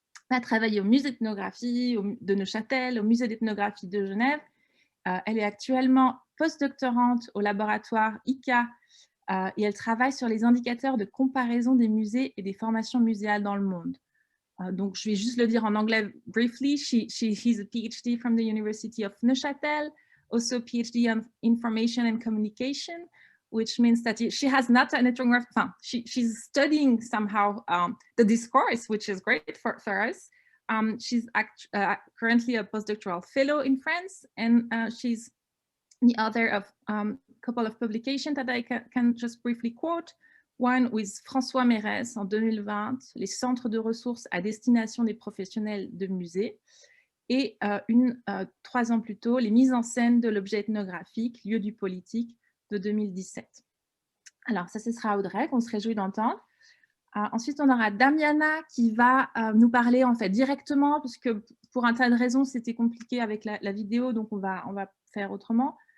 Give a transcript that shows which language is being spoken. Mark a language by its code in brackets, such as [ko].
[fr] Elle a travaillé au musée d'ethnographie de Neuchâtel, au musée d'ethnographie de Genève. Elle est actuellement postdoctorante au laboratoire ICA et elle travaille sur les indicateurs de comparaison des musées et des formations muséales dans le monde. Donc, je vais juste le dire en anglais briefly. [en] She's a PhD from the University of Neuchâtel, also PhD on Information and Communication, which means that she has not an ethnographic, she's studying somehow the discourse, which is great for us. She's currently a postdoctoral fellow in France, and she's the author of a couple of publications that I can just briefly quote. One with [fr] François Mérès en 2020, les centres de ressources à destination des professionnels de musées. Et 3 ans plus tôt, les mises en scène de l'objet ethnographique, lieu du politique, de 2017. Alors, ça, ce sera Audrey, qu'on se réjouit d'entendre. Ensuite, on aura Damiana qui va nous parler en fait directement, puisque pour un tas de raisons, c'était compliqué avec la vidéo, donc on va faire autrement.